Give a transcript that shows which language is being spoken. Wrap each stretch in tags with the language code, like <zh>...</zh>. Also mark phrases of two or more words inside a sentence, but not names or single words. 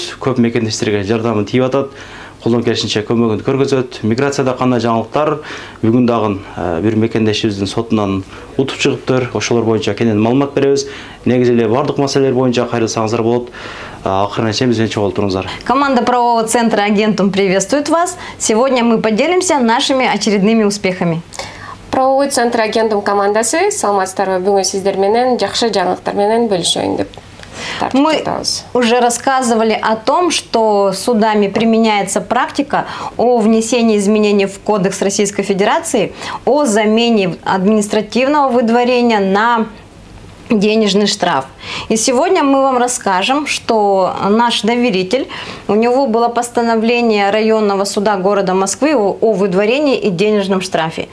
<ky>Көп мекендештерге жардамы тийип атат. Колдон келишинче көмөгүн көргөзөт. Миграцияда кандай жаңылыктар? Бүгүн дагы бир мекендешибиздин сотунан утуп чыгыптыр. Ошолор боюнча кенен маалымат беребиз. Негизи эле бардык маселелер боюнча кайрылсаңыздар болот. Акырына чейин бизбен чогултуруңуздар.</ky> <ru>Команда правового центра «Агентум» приветствует вас. Сегодня мы поделимся нашими очередными успехами.</ru> <ky>Правовой центр «Агентум» командасы саламатсыздарбы, бүгүн сиздер менен жакшы жаңылыктар менен бөлүшөйүн деп.</ky> <ru>Мы уже рассказывали о том, что судами применяется практика о внесении изменений в Кодекс Российской Федерации о замене административного выдворения на денежный штраф. И сегодня мы вам расскажем, что наш доверитель, у него было постановление районного суда города Москвы о выдворении и денежном штрафе.</ru>